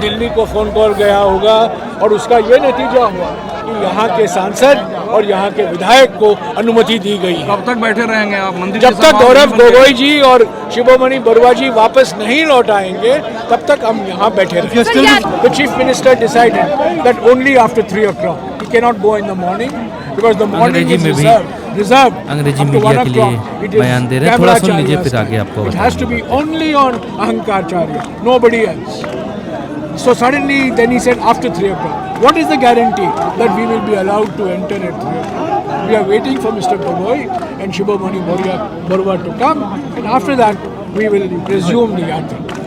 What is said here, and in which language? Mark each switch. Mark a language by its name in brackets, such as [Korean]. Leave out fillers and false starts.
[Hindi] दिल्ली को phone call गया होगा और उसका ये नतीजा हुआ कि यहाँ के सांसद और यहाँ के विधायक को अनुमति दी गई है। कब तक बैठे रहेंगे आप मंदिर? जब तक गौरव गोगोई जी और शिरोमणि बरुआ जी वापस नहीं लौट आएंगे तब तक हम यहाँ बैठे रहेंगे। [English] The chief minister decided that only after 3 o'clock. He cannot go in the morning because the morning is reserved. [Hindi] अंग्रेजी मीडिया के लिए बयान दे रहे हैं, थोड़ा सुन लीजिए फिर आगे आपको। [English] It has to be only on Ahankarcharya, nobody else. So suddenly then he said after 3 o'clock. What is the guarantee that we will be allowed to enter at 3 o'clock? We are waiting for Mr. Gogoi and Shibomani Barua to come, and after that we will resume the yatra.